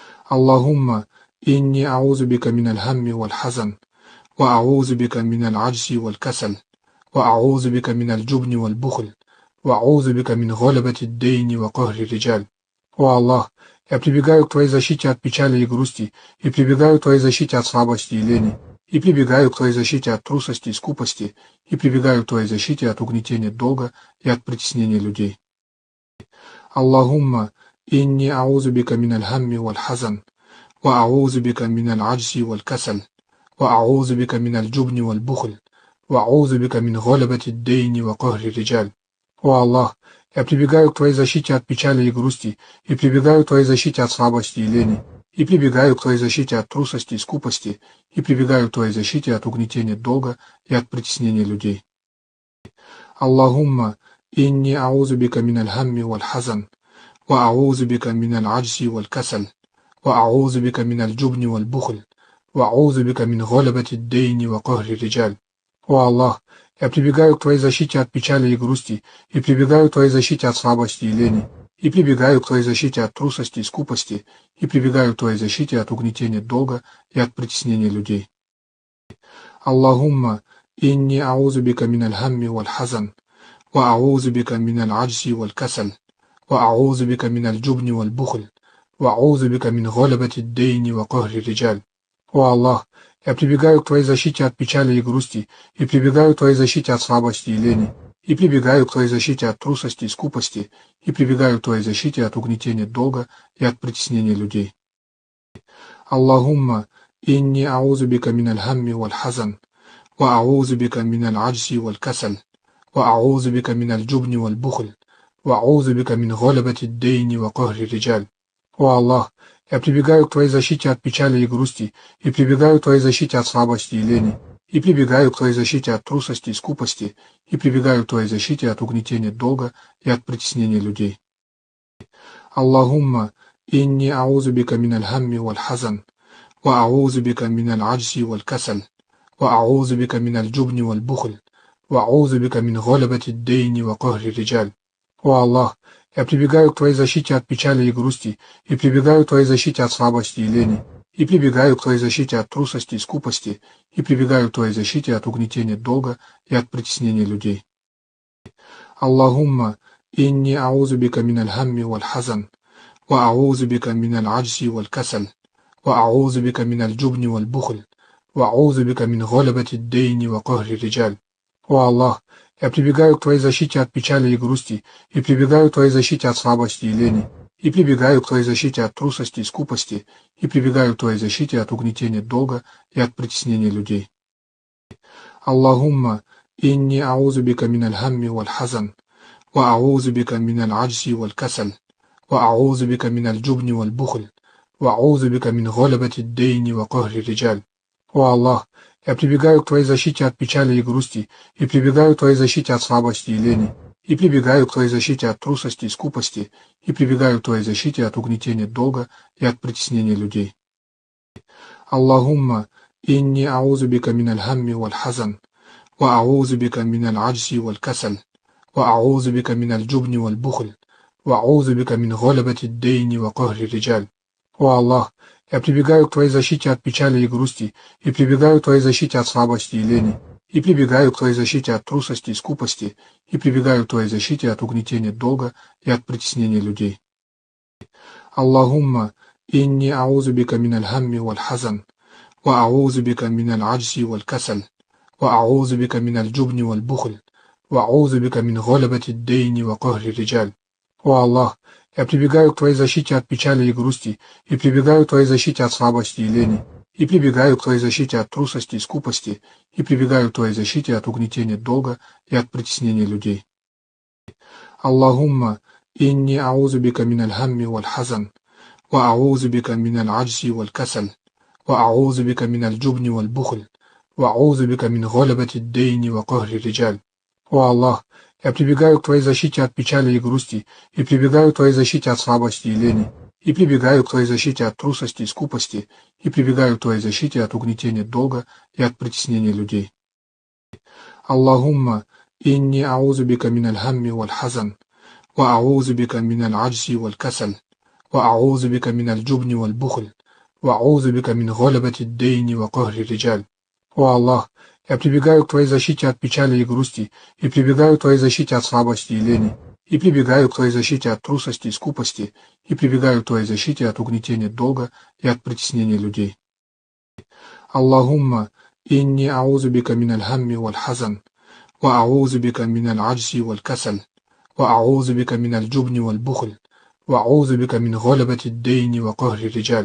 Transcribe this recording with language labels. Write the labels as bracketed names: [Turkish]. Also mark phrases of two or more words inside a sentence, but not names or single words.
[Arabic] اللهم إني أعوذ بك من الهم والحزن وأعوذ بك من العجز والكسل وأعوذ بك من الجبن والبخل وأعوذ بك من غلبة الدين وقهر الرجال. [Russian] О Аллах, я прибегаю к Твоей защите от печали и грусти, и прибегаю к Твоей защите от слабости и лени, и прибегаю к Твоей защите от трусости и скупости, и прибегаю к Твоей защите от угнетения долга и от притеснения людей. [Arabic] اللهم إني أعوذ بك من الهم والحزن وأعوذ بك من العجز والكسل وأعوذ بك من الجبن والبخل وأعوذ بك من غلبة الدين وقهر الرجال. [Russian] О Аллах, я прибегаю к Твоей защите от печали и грусти, и прибегаю к Твоей защите от слабости и лени, и прибегаю к Твоей защите от трусости и скупости, и прибегаю к Твоей защите от угнетения долга и от притеснения людей. [Arabic] اللهم إني أعوذ بك من الهم والحزن وأعوذ بك من العجز والكسل وأعوذ بك من الجبن والبخل وأعوذ بك من غلبة الدين وقهر الرجال. [Russian] О Аллах, я прибегаю к Твоей защите от печали и грусти, и прибегаю к Твоей защите от слабости и лени, и прибегаю к Твоей защите от трусости и скупости, и прибегаю к Твоей защите от угнетения долга и от притеснения людей. [Arabic] اللهم إني أعوذ بك من الهم والحزن وأعوذ بك من العجز والكسل وأعوذ بك من الجبن والبخل وأعوذ بك من غلبة الدين وقهر الرجال. [Russian] О Аллах, я прибегаю к Твоей защите от печали и грусти, и прибегаю к Твоей защите от слабости и лени, и прибегаю к Твоей защите от трусости и скупости, и прибегаю к Твоей защите от угнетения долга и от притеснения людей. [Arabic] اللهم إني أعوذ بك من الهم والحزن وأعوذ بك من العجز والكسل وأعوذ بك من الجبن والبخل وأعوذ بك من غلبة الدين وقهر الرجال. [Russian] О Аллах, я прибегаю к Твоей защите от печали и грусти, и прибегаю к Твоей защите от слабости и лени, и прибегаю к Твоей защите от трусости и скупости, и прибегаю к Твоей защите от угнетения долга и от притеснения людей. [Arabic] اللهم إني أعوذ بك من الهم والحزن وأعوذ بك من العجز والكسل وأعوذ بك من الجبن والبخل وأعوذ بك من غلبة الدين وقهر الرجال. [Russian] О Аллах, я прибегаю к Твоей защите от печали и грусти, и прибегаю к Твоей защите от слабости и лени, и прибегаю к Твоей защите от трусости и скупости, и прибегаю к Твоей защите от угнетения долга и от притеснения людей. [Arabic] اللهم إني أعوذ بك من الهم والحزن وأعوذ بك من العجز والكسل وأعوذ بك من الجبن والبخل وأعوذ بك من غلبة الدين وقهر الرجال. [Russian] О Аллах, я прибегаю к Твоей защите от печали и грусти, и прибегаю к Твоей защите от слабости и лени, и прибегаю к Твоей защите от трусости и скупости, и прибегаю к Твоей защите от угнетения долга и от притеснения людей. [Arabic] اللهم إني أعوذ بك من الهم والحزن وأعوذ بك من العجز والكسل وأعوذ بك من الجبن والبخل وأعوذ بك من غلبة الدين وقهر الرجال. [Russian] О Аллах, я прибегаю к Твоей защите от печали и грусти, и прибегаю к Твоей защите от слабости и лени, и прибегаю к Твоей защите от трусости и скупости, и прибегаю к Твоей защите от угнетения долга и от притеснения людей. [Arabic] اللهم إني أعوذ بك من الهم والحزن وأعوذ بك من العجز والكسل وأعوذ بك من الجبن والبخل وأعوذ بك من غلبة الدين وقهر الرجال. [Russian] О Аллах, я прибегаю к Твоей защите от печали и грусти, и прибегаю к Твоей защите от слабости и лени, и прибегаю к Твоей защите от трусости и скупости, и прибегаю к Твоей защите от угнетения долга и от притеснения людей. [Arabic] اللهم إني أعوذ بك من الهم والحزن وأعوذ بك من العجز والكسل وأعوذ بك من الجبن والبخل وأعوذ بك من غلبة الدين وقهر الرجال. [Russian] О Аллах, я прибегаю к Твоей защите от печали и грусти, и прибегаю к Твоей защите от слабости и лени, и прибегаю к Твоей защите от трусости и скупости, и прибегаю к Твоей защите от угнетения долга и от притеснения людей. [Arabic] اللهم إني أعوذ بك من الهم والحزن وأعوذ بك من العجز والكسل وأعوذ بك من الجبن والبخل وأعوذ بك من غلبة الدين وقهر الرجال. [Russian] О Аллах, я прибегаю к Твоей защите от печали и грусти, и прибегаю к Твоей защите от слабости и лени, и прибегаю к Твоей защите от трусости и скупости, и прибегаю к Твоей защите от угнетения долга и от притеснения людей. [Arabic] اللهم إني أعوذ بك من الهم والحزن وأعوذ بك من العجز والكسل وأعوذ بك من الجبن والبخل, وأعوذ بك من غلبة الدين وقهر الرجال. [Russian] О Аллах, я прибегаю к Твоей защите от печали и грусти, и прибегаю к Твоей защите от слабости и лени, и прибегаю к Твоей защите от трусости и скупости, и прибегаю к Твоей защите от угнетения долга и от притеснения людей. [Arabic] اللهم إني أعوذ بك من الهم والحزن وأعوذ بك من العجز والكسل وأعوذ بك من الجبن والبخل وأعوذ بك من غلبة الدين وقهر الرجال.